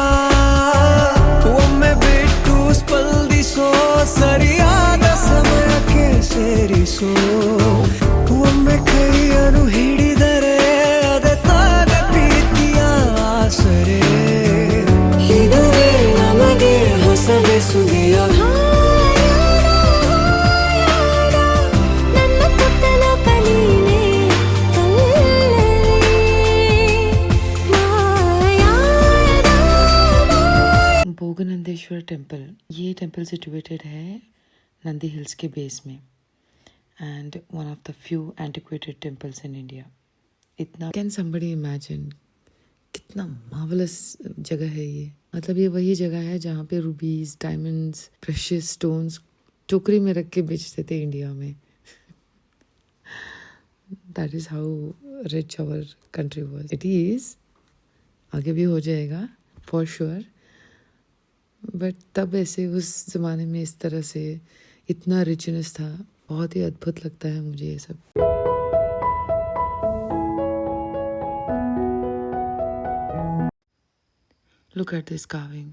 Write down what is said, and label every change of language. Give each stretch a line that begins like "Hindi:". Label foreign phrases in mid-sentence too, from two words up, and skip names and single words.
Kannada: ಒಮ್ಮೆ ಬಿಟ್ಟು ಸ್ಪಂದಿಸೋ ಸರಿಯಾದ ಸಮಯಕ್ಕೆ ಸೇರಿಸೋ ಒಮ್ಮೆ ಕೈಯನ್ನು ಹಿಡಿದರೆ ಅದೇ ತಾನ ಪ್ರೀತಿಯ ಆಸರೆ ಇದುವೇ ನಮಗೆ ಹೊಸ ಬೆಸುಗೆಯ ನನ್ನ ಪುಟ್ಟನ ಕಲೀನೆ
Hindi: भोगनंदेश्वर टेम्पल, ये
English: temple situated
Hindi: है नंदी हिल्स के बेस में
English: and one of the few antiquated temples in India.
Hindi: इतना
English: can somebody imagine
Hindi: कितना मार्वलस जगह है ये. मतलब ये वही जगह है जहाँ पे
English: rubies, diamonds, precious stones
Hindi: टोकरी में रख के बेचते थे इंडिया में.
English: that is how rich our country was. it is,
Hindi: आगे भी हो जाएगा
English: for sure.
Hindi: बट तब ऐसे उस ज़माने में इस तरह से इतना रिचनेस था. बहुत ही अद्भुत लगता है मुझे ये सब.
English: look at this carvings.